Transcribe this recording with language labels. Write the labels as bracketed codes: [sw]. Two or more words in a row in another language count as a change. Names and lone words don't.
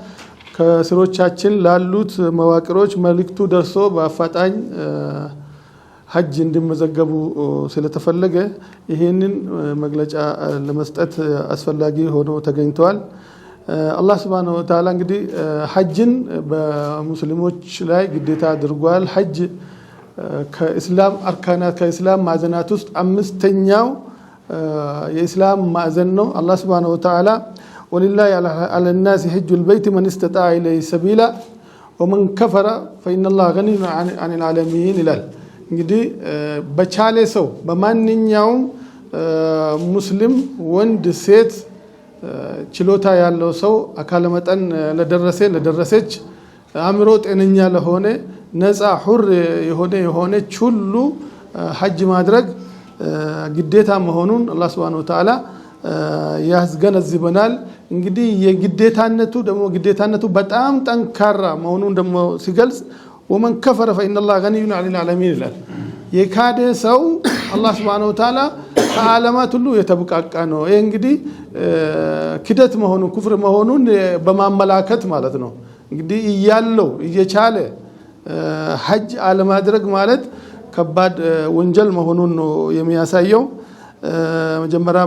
[am] ከስሮቻችን ላሉት መዋቅሮች መልእክቱ ደርሶ በአፋጣኝ ሐጅ እንዲመዘገቡ ስለተፈለገ ይሄንን መግለጫ ለመስጠት አስፈላጊ ሆኖ ተገኝቷል። አላህ [ar] سبحانه وتعالى [am] እንግዲህ ሐጅን በሙስሊሞች ላይ ግዴታ አድርጓል። ሐጅ ከእስላም አርካናት ከእስላም ማዕዘናት ውስጥ አምስተኛው የእስላም ማዕዘን ነው። አላህ [ar] سبحانه وتعالى ولله على الناس حج البيت من استطاع إليه سبيلا ومن كفر فإن الله غني عن العالمين [am] ይላል። እንግዲህ በቻለ ሰው በማንኛውም ሙስሊም ወንድ ሴት ችሎታ ያለው ሰው አካለ መጠን ለደረሰች አእምሮ ጤነኛ ለሆነ ነፃ ሁር የሆነች ሁሉ ሐጅ ማድረግ ግዴታ መሆኑን አላህ [ar] سبحانه وتعالى [am] ያስገነዝበናል። እንግዲህ ግዴታነቱ በጣም ጠንካራ መሆኑን ደግሞ ሲገልጽ [ar] ومن كفر فإن الله غني عن العالمين [am] ይላል። የካደ ሰው አላህ [ar] سبحانه وتعالى [am] ከዓለማት ሁሉ የተበቃቃ ነው። ይሄ እንግዲህ ክደት መሆኑን ኩፍር መሆኑን በማመላከት ማለት ነው። እንግዲህ እያለው እየቻለ ሐጅ አለማድረግ ማለት ከባድ ወንጀል መሆኑን ነው የሚያሳየው። መጀመሪያም